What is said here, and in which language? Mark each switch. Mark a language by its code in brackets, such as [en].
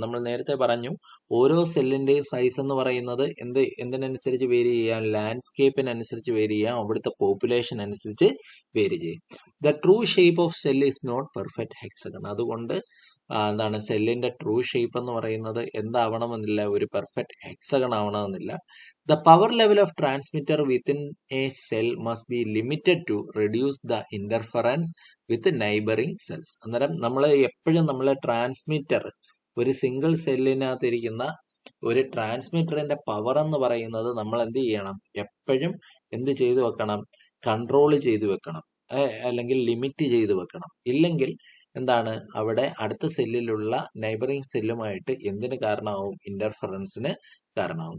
[ml] നമ്മൾ നേരത്തെ പറഞ്ഞു, ഓരോ സെല്ലിന്റെയും സൈസ് എന്ന് പറയുന്നത് എന്തിനനുസരിച്ച് വേരി ചെയ്യാം? ലാൻഡ്സ്കേപ്പിനനുസരിച്ച് വേരി ചെയ്യാം, അവിടുത്തെ പോപ്പുലേഷൻ അനുസരിച്ച് വേരി ചെയ്യും. [en] The true shape of cell is not perfect hexagon. [ml] അതുകൊണ്ട് എന്താണ്, സെല്ലിന്റെ ട്രൂ ഷേപ്പ് എന്ന് പറയുന്നത് എന്താവണമെന്നില്ല, ഒരു പെർഫെക്റ്റ് ഹെക്സഗൺ ആവണമെന്നില്ല. [en] The power level of transmitter within a cell must be limited to reduce the interference with neighboring cells. [ml] അന്നേരം നമ്മൾ എപ്പോഴും ട്രാൻസ്മിറ്റർ ഒരു സിംഗിൾ സെല്ലിനകത്ത് ഇരിക്കുന്ന ഒരു ട്രാൻസ്മിറ്ററിന്റെ പവർ എന്ന് പറയുന്നത് നമ്മൾ എന്ത് ചെയ്യണം, എപ്പോഴും എന്ത് ചെയ്തു വെക്കണം, കൺട്രോൾ ചെയ്തു വെക്കണം, അല്ലെങ്കിൽ ലിമിറ്റ് ചെയ്തു വെക്കണം. ഇല്ലെങ്കിൽ എന്താണ്, അവിടെ അടുത്ത സെല്ലിലുള്ള നൈബറിങ് സെല്ലുമായിട്ട് എന്തിന് കാരണമാവും, ഇന്റർഫറൻസിന് കാരണമാവും.